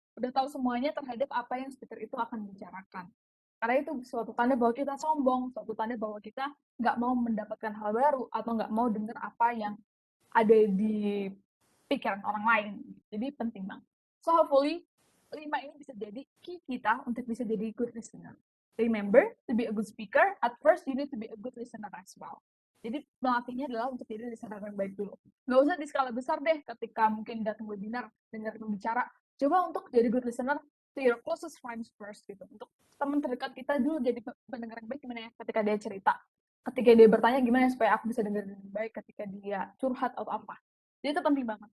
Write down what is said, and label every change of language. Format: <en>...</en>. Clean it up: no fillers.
<id>Udah tahu semuanya terhadap apa yang speaker itu akan bicarakan. Karena itu suatu tanda bahwa kita sombong, suatu tanda bahwa kita nggak mau mendapatkan hal baru atau nggak mau dengar apa yang ada di pikiran orang lain. Jadi penting banget. So hopefully 5 ini bisa jadi key kita untuk bisa jadi good listener.</id> <en>Remember, to be a good speaker, at first you need to be a good listener as well.</en> <id>Jadi melatihnya adalah untuk jadi listener yang baik dulu. Nggak usah di skala besar deh ketika mungkin datang webinar, dengar pembicara. Coba untuk jadi</id> <en>good listener to your closest friends first gitu.</en> <id>Untuk teman terdekat kita dulu jadi pendengar yang baik gimana ya ketika dia cerita. Ketika dia bertanya gimana ya supaya aku bisa dengar dengan baik ketika dia curhat atau apa. Jadi itu penting banget.</id>